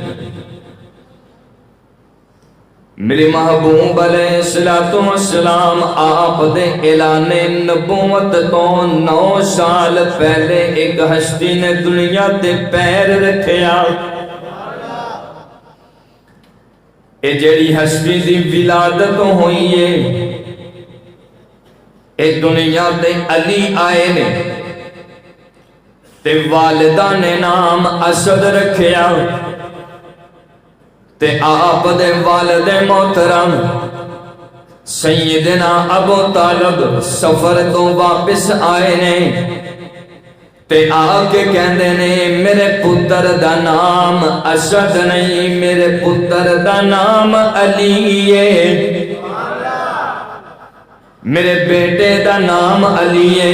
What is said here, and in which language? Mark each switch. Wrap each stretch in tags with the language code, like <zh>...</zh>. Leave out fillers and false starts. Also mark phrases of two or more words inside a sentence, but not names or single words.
<pa>میرے محبوب</pa> <ar>علیہ السلام</ar> <pa>آپ دے اعلان نبوت تو 9 سال پہلے ایک ہستی نے دنیا تے پیر رکھیا۔ اے جیڑی ہستی دی ولادت ہوئی ہے، اے دنیا تے علی آئے نے تے والدہ نے نام اسد رکھیا، تے آپ دے والد محترم سیدنا ابو طالب سفر تو واپس آئے نے تے آ کے کہندے نے میرے پتر دا نام اسد نہیں، میرے پتر دا نام علی ہے، میرے بیٹے دا نام علی ہے۔</pa>